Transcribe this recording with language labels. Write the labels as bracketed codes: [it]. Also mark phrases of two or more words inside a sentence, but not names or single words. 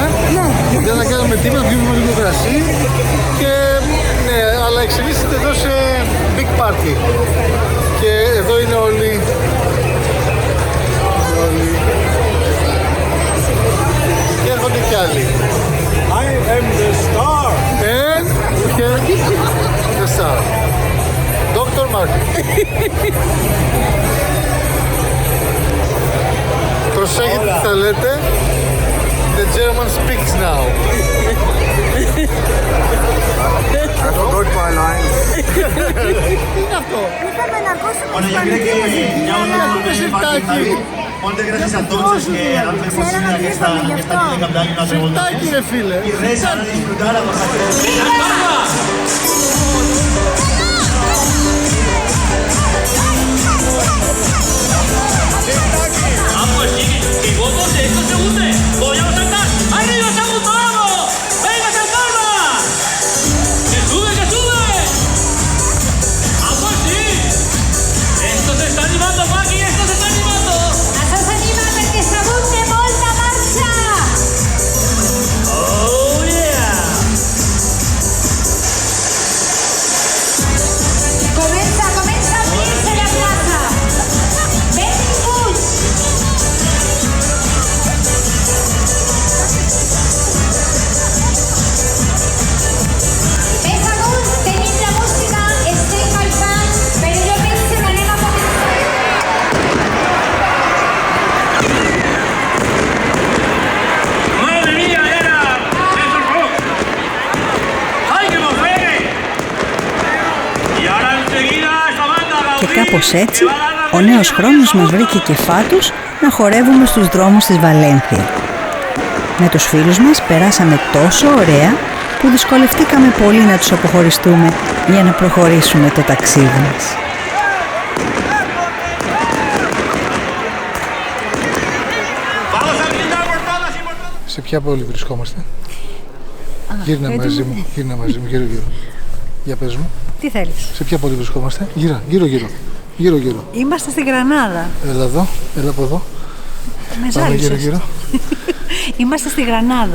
[el] Δεν θα κάνουμε τίποτα, πιούμε λίγο κρασί και ναι, αλλά εξελίσσεται εδώ σε [en] big party. [el] Και εδώ είναι όλοι. Και έρχονται κι άλλοι. [en] I am the star. And the star. Dr. Martin. [el] Προσέχετε τι θα λέτε. [en] The German speaks now. I forgot my lines. [el] Τι είναι αυτό? Ήρθαμε να ακούσουμε [es] Bueno, yo creo que ya un [ca] Moltes gràcies a tots els que han fet possible aquesta nit de campanya una altra volta [el] Σιρτάκι ρε φίλε. [ca] i res, ara disfrutar amb vosaltres. [es] Ah, pues sí, si votos esto se hunde. Voy a saltar. ¡Arriba, segundo! ¡Vamos! ¡Venga, saltarla! ¡Que sube, que sube! Ah, pues sí. Esto se está animando, Maki, esto se está animando. [ca] Això s'anima perquè segur té molta marxa! [en] Oh, yeah. [ca] Comença a obrir-se la plaça! Benvinguts! Més amunt tenim la música, estem calçant, però jo penso que anem a començar. [es] ¡Madre mía, era! ¡Es un rock! ¡Ay, que nos pegue! Y ahora enseguida esta banda [el] Και Gaudí κάπως έτσι, [es] que va a dar la [el] ο νέος χρόνος μας βρήκε και φάτους να χορεύουμε στους δρόμους της Βαλένθια. Με τους φίλους μας περάσαμε τόσο ωραία που δυσκολευτήκαμε πολύ να τους αποχωριστούμε για να προχωρήσουμε το ταξίδι μας. [es] Vamos a brindar por todas y por todos. [el] Σε ποια πόλη βρισκόμαστε? Γύρνα μαζί μου, γύρω γύρω. Για πες μου, Τι θέλεις? σε ποια πόλη βρισκόμαστε? Γύρω γύρω. Είμαστε στη Γρανάδα. Έλα εδώ, έλα από εδώ. Με Πάμε ζάλισες. γύρω. Είμαστε στη Γρανάδα.